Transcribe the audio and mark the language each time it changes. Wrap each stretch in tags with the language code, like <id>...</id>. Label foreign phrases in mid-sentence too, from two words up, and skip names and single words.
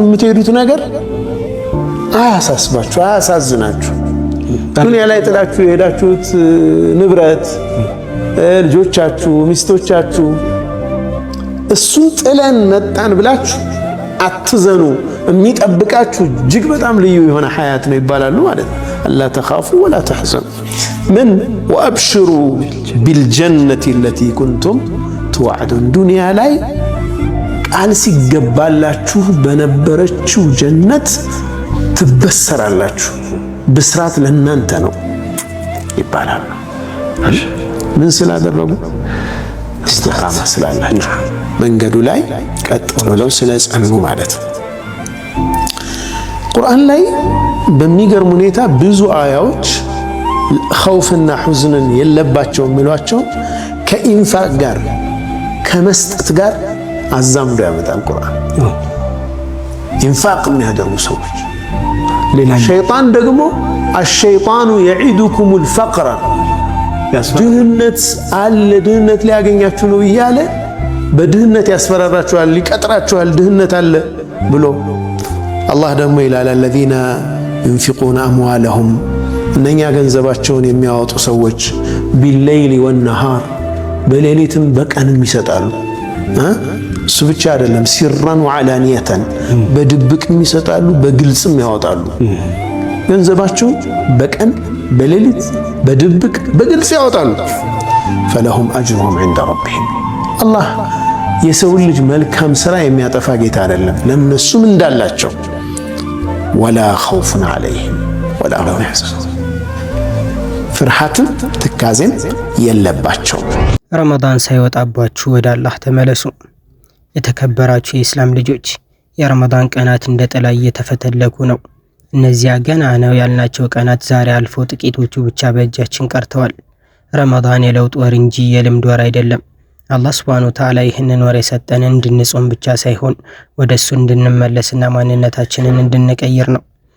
<am>የምትሄዱት ነገር አያሳስባችሁ አያሳዝናችሁ ዱንያ ላይ ጥላችሁ የሄዳችሁት ንብረት ልጆቻችሁ ሚስቶቻችሁ እሱን ጥለን መጣን ብላችሁ አትዘኑ የሚጠብቃችሁ እጅግ በጣም ልዩ የሆነ ሐያት ነው ይባላሉ ማለት ነው</am> <ar>ألا تخافوا ولا تحزنوا</ar> <am>ምን</am> <ar>وأبشروا بالجنة التي كنتم توعدون</ar> <am>ዱንያ ላይ ቃል ሲገባላችሁ በነበረችው ጀነት ትበሰራላችሁ ብስራት ለእናንተ ነው ይባላል ምን ስላደረጉ استقامة ስላላችሁ መንገዱ ላይ ቀጥ ብለው ስለጸኑ ማለት ነው ቁርአን ላይ በሚገርም ሁኔታ ብዙ አያዎች ኸውፍና ሁዝንን የለባቸው የሚሏቸው ከኢንፋቅ ጋር ከመስጠት ጋር አዛምዶ ያመጣል ቁርአን ኢንፋቅ የሚያደርጉ ሰዎች ሌላ ሸይጣን ደግሞ</am> <ar>الشيطان يعدكم الفقر</ar> <am>ድህነት አለ ድህነት ሊያገኛችሁ ነው እያለ በድህነት ያስፈራራችኋል ሊቀጥራችኋል ድህነት አለ ብሎ አላህ ደግሞ ይላል</am> <ar>الذين ينفقون أموالهم</ar> <am>እነኛ ገንዘባቸውን የሚያወጡ ሰዎች</am> <ar>بالليل والنهار</ar> <am>በሌሊትም በቀንም ይሰጣሉ እሱ ብቻ አይደለም</am> <ar>سرا وعلانية</ar> <am>በድብቅም ይሰጣሉ በግልጽም ያወጣሉ ገንዘባቸው በቀን በሌሊት በድብቅ በግልጽ ያወጣሉ</am> <ar>فلهم أجرهم عند ربهم</ar> <am>الله የሰው ልጅ መልካም ስራ የሚያጠፋ ጌታ አይደለም ለነሱም እንዳላቸው</am> <ar>ولا خوف عليهم ولا هم يحزنون</ar> <am>ፍርሃትም ትካዜም የለባቸው ረመዳን ሳይወጣባችሁ ወደ አላህ ተመለሱ የተከበራችሁ የእስላም ልጆች የረመዳን ቀናት እንደ ጥላ እየተፈተለኩ ነው እነዚያ ገና ነው ያልናቸው ቀናት ዛሬ አልፎ ጥቂቶቹ ብቻ በእጃችን ቀርተዋል ረመዳን የለውጥ ወር እንጂ የልምድ ወር አይደለም አላህ</am> <ar>سبحانه وتعالى</ar> <am>ይህንን ወር የሰጠን እንድንጾም ብቻ ሳይሆን ወደሱ እንድንመለስና ማንነታችንን እንድንቀይር ነው</am>